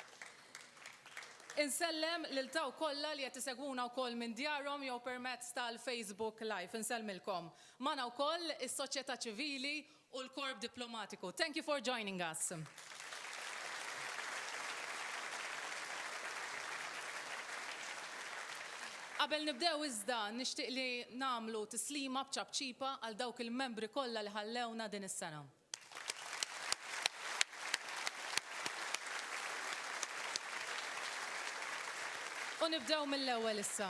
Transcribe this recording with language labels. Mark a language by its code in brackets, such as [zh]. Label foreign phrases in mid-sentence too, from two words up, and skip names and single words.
[mt] Insellem lil taw kollha li qed isegwuna wkoll minn djarhom jew permezz tal-Facebook Live. Insellmilkom. Magħna wkoll is-soċjetà ċivili u l-korp diplomatiku. [en] Thank you for joining us. [mt] Qabel nibdew iżda nixtieq li nagħmlu tislima b'ċabċipa għal dawk il-membri kollha li ħallewna din is-sena. U nibdew mill-ewwel issa.